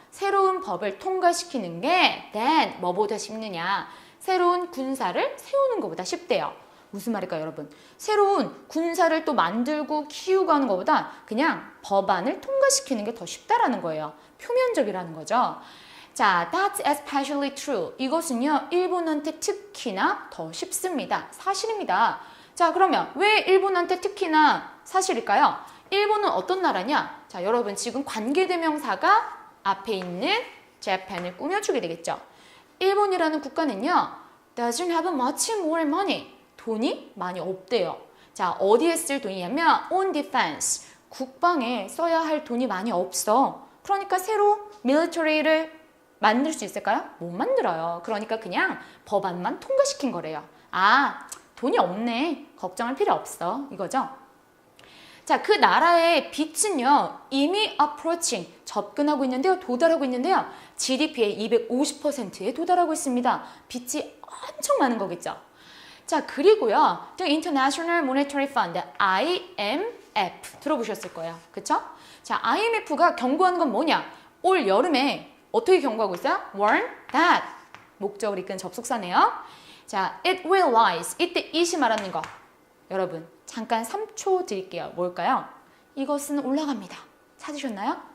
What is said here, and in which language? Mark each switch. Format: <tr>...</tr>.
<ko>새로운 법을 통과시키는 게 than 뭐보다 쉽느냐. 새로운 군사를 세우는 것보다 쉽대요. 무슨 말일까요, 여러분? 새로운 군사를 또 만들고 키우고 하는 것보다 그냥 법안을 통과시키는 게 더 쉽다라는 거예요. 표면적이라는 거죠.</ko> <en>자, that's especially true.</en> <ko>이것은요, 일본한테 특히나 더 쉽습니다. 사실입니다. 자, 그러면 왜 일본한테 특히나 사실일까요? 일본은 어떤 나라냐? 자, 여러분 지금 관계대명사가 앞에 있는 Japan을 꾸며주게 되겠죠. 일본이라는 국가는요,</ko> <en>doesn't have much more money.</en> <ko>돈이 많이 없대요. 자, 어디에 쓸 돈이냐면</ko> <en>on defense.</en> <ko>국방에 써야 할 돈이 많이 없어. 그러니까 새로 밀리터리를 만들 수 있을까요? 못 만들어요. 그러니까 그냥 법안만 통과시킨 거래요. 돈이 없네. 걱정할 필요 없어. 이거죠. 자, 그 나라의 빚은요, 이미 approaching, 접근하고 있는데요, 도달하고 있는데요, GDP의 250%에 도달하고 있습니다. 빚이 엄청 많은 거겠죠. 자, 그리고요, The International Monetary Fund, IMF, 들어보셨을 거예요. 그쵸? 자, IMF가 경고하는 건 뭐냐? 올 여름에 어떻게 경고하고 있어요?</ko> <en>Warn that.</en> <ko>목적을 이끈 접속사네요. 자,</ko> <en>it will rise.</en> <ko>이때 it이 말하는 거. 여러분, 잠깐 3초 드릴게요. 뭘까요? 이것은 올라갑니다. 찾으셨나요?</ko>